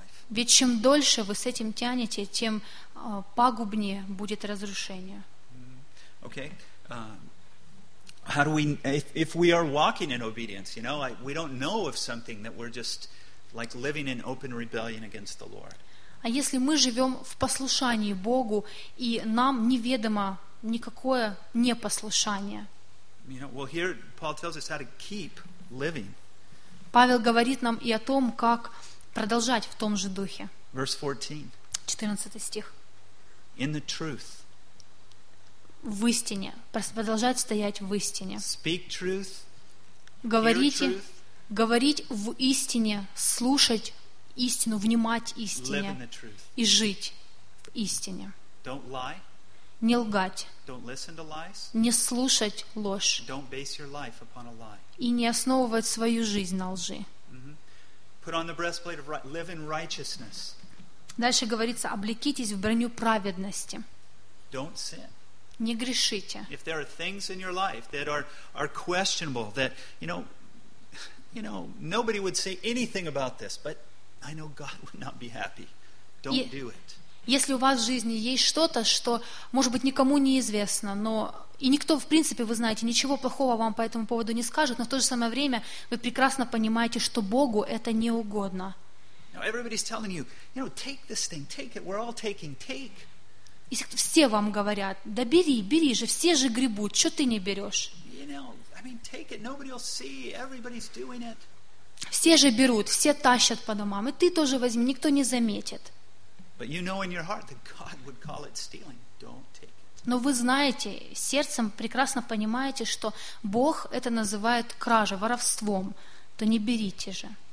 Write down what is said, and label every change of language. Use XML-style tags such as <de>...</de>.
<ru>Ведь чем дольше вы с этим тянете, тем пагубнее будет разрушение.</ru> <en>Okay. How do we if we are walking in obedience, you know, we don't know of something that we're just like living in open rebellion against the Lord.</en> <ru>А если мы живем в послушании Богу и нам неведомо никакое непослушание.</ru> <en>You know, well, here Paul tells us how to keep living.</en> <ru>Павел говорит нам и о том, как продолжать в том же духе.</ru> <en>Verse 14.</en> <ru>14 стих.</ru> <en>In the truth.</en> <ru>В истине, продолжать стоять в истине.</ru> <en>Speak truth,</en> <ru>говорите,</ru> <en>hear truth,</en> <ru>говорить в истине, слушать истину, внимать истине и жить в истине.</ru> <en>Don't lie,</en> <ru>не лгать,</ru> <en>don't listen to lies,</en> <ru>не слушать ложь</ru> <en>don't base your life upon a lie.</en> <ru>И не основывать свою жизнь на лжи.</ru> <en>Put on the breastplate of live in righteousness.</en> <ru>Дальше говорится, облекитесь в броню праведности.</ru> <en>Don't sin.</en> <ru>Не грешите.</ru> <en>If there are things in your life that are questionable, that you know, nobody would say anything about this, but I know God would not be happy. Don't do it.</en> <ru>Если у вас в жизни есть что-то, что, может быть, никому не известно, но и никто, в принципе, вы знаете, ничего плохого вам по этому поводу не скажет, но в то же самое время вы прекрасно понимаете, что Богу это не угодно.</ru> <en>Now everybody's telling you, you know, take this thing, take it. We're all taking. Take.</en> <ru>И все вам говорят, да бери, бери же, все же гребут, что ты не берешь?</ru> <en>You know, I mean, take it, nobody will see, everybody's doing it.</en> <ru>Все же берут, все тащат по домам, и ты тоже возьми, никто не заметит.</ru> <en>But you know in your heart that God would call it stealing. Don't take it.</en> <ru>Но вы знаете, сердцем прекрасно понимаете, что Бог это называет кражей, воровством, то не берите же.</ru>